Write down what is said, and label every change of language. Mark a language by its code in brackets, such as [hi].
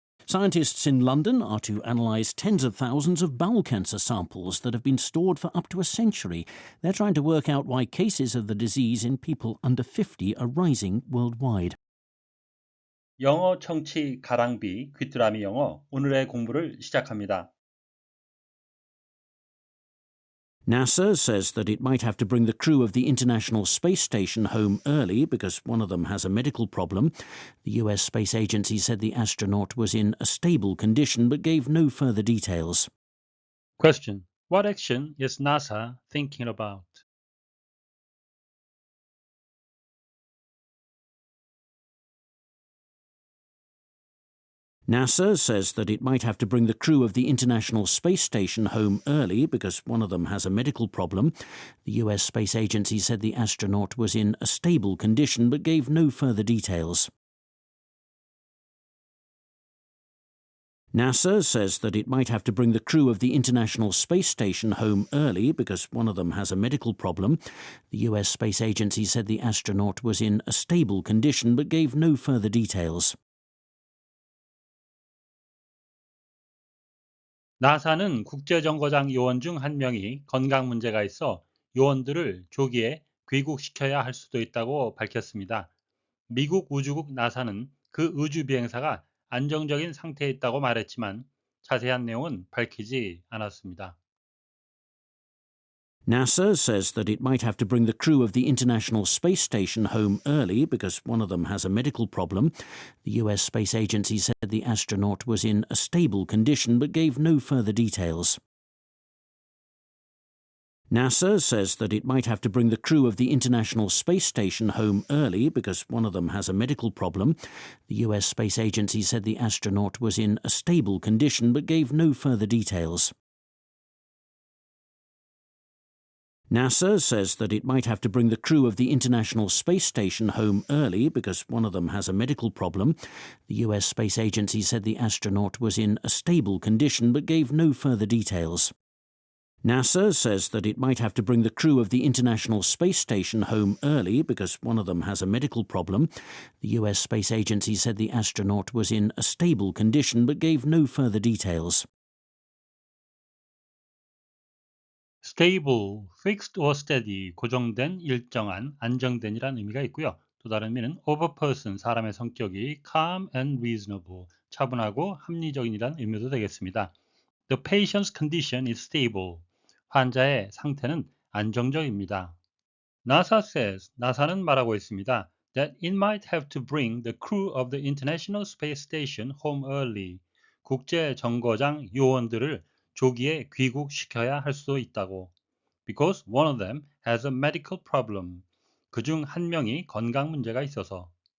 [en] Scientists in London are to analyse tens of thousands of bowel cancer samples that have been stored for up to a century. They're trying to work out why cases of the disease in people under 50 are rising worldwide. [ko] 영어 청취 가랑비 귀뚜라미 영어 오늘의 공부를 시작합니다. [en] NASA says that it might have to bring the crew of the International Space Station home early because one of them has a medical problem. The US Space Agency said the astronaut was in a stable condition but gave no further details. Question. What action is NASA thinking about? NASA says that it might have to bring the crew of the International Space Station home early because one of them has a medical problem. The US Space Agency said the astronaut was in a stable condition but gave no further details. NASA says that it might have to bring the crew of the International Space Station home early because one of them has a medical problem. The US Space Agency said the astronaut was in a stable condition but gave no further details. [ko] 나사는 국제정거장 요원 중 한 명이 건강 문제가 있어 요원들을 조기에 귀국시켜야 할 수도 있다고 밝혔습니다. 미국 우주국 나사는 그 우주 비행사가 안정적인 상태에 있다고 말했지만 자세한 내용은 밝히지 않았습니다. [en] NASA says that it might have to bring the crew of the International Space Station home early because one of them has a medical problem. The US Space Agency said the astronaut was in a stable condition but gave no further details. NASA says that it might have to bring the crew of the International Space Station home early because one of them has a medical problem. The US Space Agency said the astronaut was in a stable condition but gave no further details. NASA says that it might have to bring the crew of the International Space Station home early because one of them has a medical problem. The US Space Agency said the astronaut was in a stable condition but gave no further details. NASA says that it might have to bring the crew of the International Space Station home early because one of them has a medical problem. The US Space Agency said the astronaut was in a stable condition but gave no further details. stable, fixed or steady, [ko] 고정된, 일정한, 안정된이란 의미가 있고요. 또 다른 의미는 [en] of a person, [ko] 사람의 성격이 [en] calm and reasonable, [ko] 차분하고 합리적인이란 의미도 되겠습니다. [en] The patient's condition is stable. [ko] 환자의 상태는 안정적입니다. [en] NASA says, [ko] 나사는 말하고 있습니다. [en] That it might have to bring the crew of the International Space Station home early. [ko] 국제 정거장 요원들을 조기에 귀국시켜야 할 수도 있다고. [en] Because one of them has a medical problem. [ko] 그중 한 명이 건강 문제가 있어서.